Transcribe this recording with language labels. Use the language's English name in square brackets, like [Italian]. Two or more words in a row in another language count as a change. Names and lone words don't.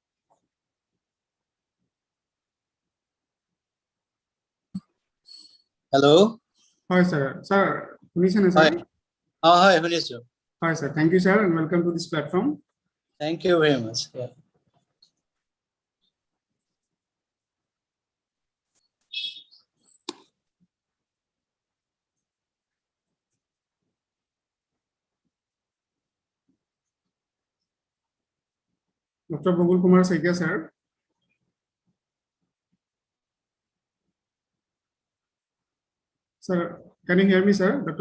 [English] Hello. Hi, sir. Sir, Punishan, sir. Hi. Hi, Punishan. Hi, sir. Thank you, sir, and welcome to this platform. Thank you very much. Yeah. Dr. Babul Kumar Saikia, sir. Sir, can you hear me, sir? Dr.